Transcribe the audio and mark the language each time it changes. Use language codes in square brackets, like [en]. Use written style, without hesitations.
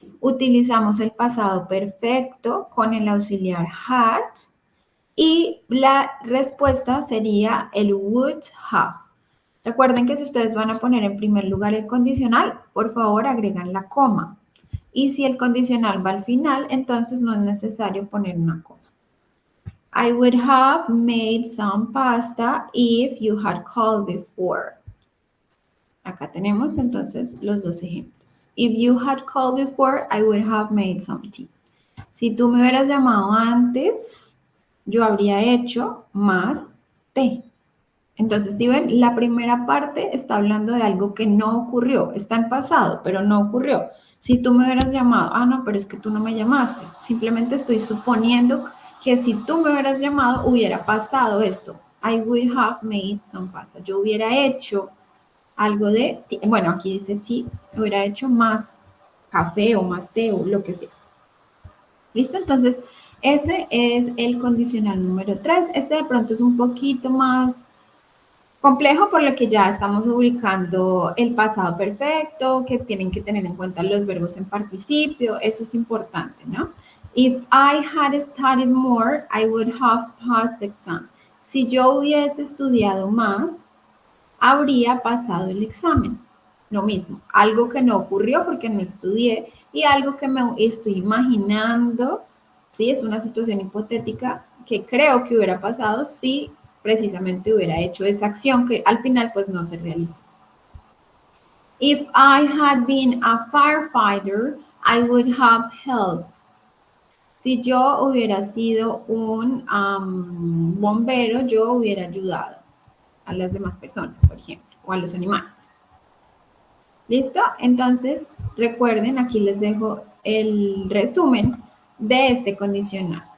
[es] Utilizamos el pasado perfecto con el auxiliar had. Y la respuesta sería el would have. Recuerden que si ustedes van a poner en primer lugar el condicional, por favor agregan la coma. Y si el condicional va al final, entonces no es necesario poner una coma. [en] I would have made some pasta if you had called before. [es] Acá tenemos entonces los dos ejemplos. [en] If you had called before, I would have made some tea. [es] Si tú me hubieras llamado antes, yo habría hecho más té. Entonces, si ven, la primera parte está hablando de algo que no ocurrió, está en pasado, pero no ocurrió. Si tú me hubieras llamado, no, pero es que tú no me llamaste. Simplemente estoy suponiendo que si tú me hubieras llamado, hubiera pasado esto. [en] I would have made some pasta. [es] Yo hubiera hecho algo de, bueno, aquí dice tea, hubiera hecho más café o más té o lo que sea. ¿Listo? Entonces, ese es el condicional número 3. Este de pronto es un poquito más complejo, por lo que ya estamos ubicando el pasado perfecto, que tienen que tener en cuenta los verbos en participio, eso es importante, ¿no? [en] If I had studied more, I would have passed the exam. [es] Si yo hubiese estudiado más, habría pasado el examen. Lo mismo, algo que no ocurrió porque no estudié y algo que me estoy imaginando, ¿sí? Es una situación hipotética que creo que hubiera pasado si precisamente hubiera hecho esa acción que al final pues no se realizó. [en] If I had been a firefighter, I would have helped. [es] Si yo hubiera sido un bombero, yo hubiera ayudado a las demás personas, por ejemplo, o a los animales. ¿Listo? Entonces, recuerden, aquí les dejo el resumen de este condicional.